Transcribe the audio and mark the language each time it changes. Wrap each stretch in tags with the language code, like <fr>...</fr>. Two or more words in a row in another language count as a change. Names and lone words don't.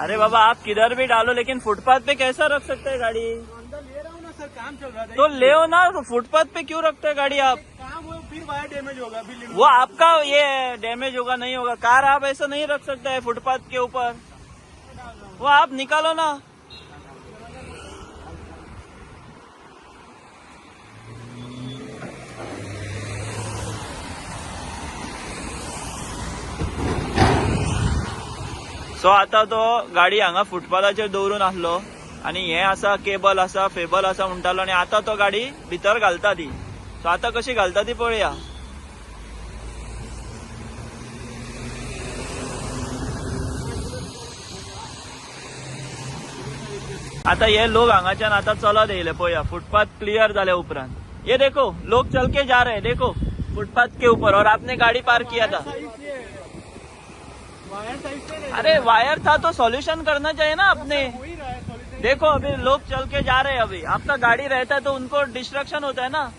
<hi>अरे बाबा आप किधर भी डालो, लेकिन फुटपाथ पे कैसा रख सकते हैं गाड़ी? अंदर ले रहा हूँ ना सर, काम चल रहा है. तो ले हो ना, तो फुटपाथ पे क्यों रखते हैं गाड़ी आप? काम हो फिर वायर डैमेज होगा. वो आपका ये डैमेज होगा नहीं होगा. कार आप ऐसा नहीं रख सकते है फुटपाथ के ऊपर. वो आप निकालो ना.</hi> <kok>सो आता तो गाडी हांगा फुटपाथाचेर दवरून आसलो आणि हे आसा केबल आसा फेबल आसा म्हणटालो आणि आता तो गाडी भितर घालता ती. सो आता कशी घालता ती पळया. आता</kok> <hi>ये लोग</hi> <kok>हांगाच्यान आता चलत येयले पळया.</kok> <en>footpath clear</en> <kok>जाल्या उपरांत</kok> <hi>ये देखो लोग चल के जा रहे हैं, देखो फुटपाथ के ऊपर, और आपने गाड़ी पार्क किया था. अरे वायर था तो सॉल्यूशन करना चाहिए ना आपने. देखो अभी लोग चल के जा रहे हैं. अभी आपका गाड़ी रहता है तो उनको डिस्ट्रक्शन होता है ना.</hi>